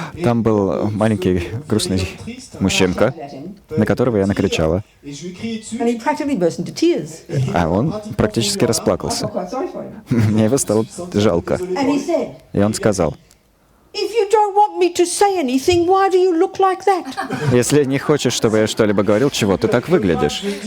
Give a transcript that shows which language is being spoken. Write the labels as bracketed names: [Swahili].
[Russian] там был маленький грустный мужчинка, [English] at him, [Russian] на которого я накричала, [English] and he practically burst into tears. [Russian] а он практически [English] I [Russian] расплакался. [English] felt quite sorry for him. [Russian] Мне его стало жалко. [English] And he said, [Russian] И он сказал: [English] if you don't want me to say anything, why do you look like that? [Russian] если не хочешь, чтобы я что-либо говорил, чего ты так выглядишь?